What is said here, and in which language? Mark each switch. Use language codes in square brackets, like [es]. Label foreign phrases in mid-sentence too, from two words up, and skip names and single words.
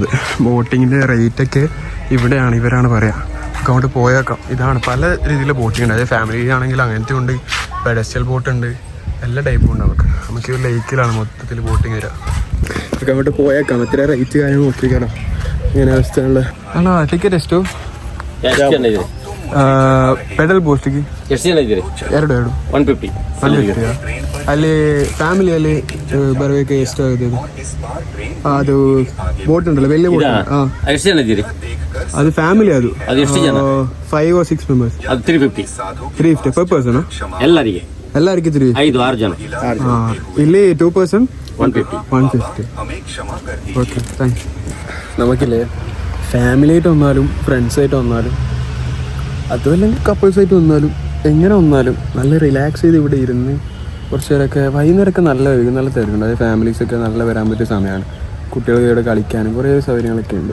[ml] ബോട്ടിങ്ങിൻ്റെ റേറ്റൊക്കെ ഇവിടെയാണ്, ഇവരാണ് പറയുക. നമുക്ക് അങ്ങോട്ട് പോയേക്കാം. ഇതാണ് പല രീതിയിലെ ബോട്ടിങ് ഉണ്ട്. അതായത് ഫാമിലി ആണെങ്കിൽ അങ്ങനത്തെ ഉണ്ട്, [en] pedestal boat [ml] ഉണ്ട്, എല്ലാ ടൈപ്പും ഉണ്ട്. നമുക്ക് ഈ ലേക്കിലാണ് മൊത്തത്തിൽ ബോട്ടിങ് വരിക. നമുക്ക് അങ്ങോട്ട് പോയേക്കാം. എത്ര റേറ്റ് കാര്യങ്ങൾ നോക്കിക്കാണോ ഇങ്ങനെ ಅವಸ್ಥೆയുള്ള. [kn] ಅಲ್ಲ ಟಿಕೆಟ್ ಎಷ್ಟು? [en] pedal boatige [kn] ಎರಡು 150. ಅಲ್ಲಿ ಫ್ಯಾಮಿಲಿಯಲ್ಲಿ ಬರಬೇಕು ಎಷ್ಟಾಗುತ್ತೆ? ಅದು ಬೋಟ್ ಉಂಟಲ್ಲ, ಬೆಳ್ಳಿ ಬೋಟ್. ಎಷ್ಟು ಜನ ಇದ್ದೀರಿ? ಅದು ಫ್ಯಾಮಿಲಿ, ಅದು ಎಷ್ಟು ಜನ? [en] 5 or 6 members. [kn] ಅದು 350 [en] per person. [kn] ಎಲ್ಲರಿಗೆ 5-6 ಜನ. ಇಲ್ಲಿ 2 person 150. [en] okay, thanks. [ml] നമുക്കില്ലേ ഫാമിലി ആയിട്ട് വന്നാലും ഫ്രണ്ട്സായിട്ട് വന്നാലും അതുമല്ലെങ്കിൽ കപ്പിൾസായിട്ട് വന്നാലും എങ്ങനെ വന്നാലും നല്ല റിലാക്സ് ചെയ്ത് ഇവിടെ ഇരുന്ന് കുറച്ച് നേരമൊക്കെ വൈകുന്നേരമൊക്കെ നല്ല തിരക്കുണ്ട്. അതായത് ഫാമിലീസൊക്കെ നല്ല വരാൻ പറ്റിയ സമയമാണ്. കുട്ടികൾക്ക് ഇവിടെ കളിക്കാനും കുറേ സൗകര്യങ്ങളൊക്കെ ഉണ്ട്.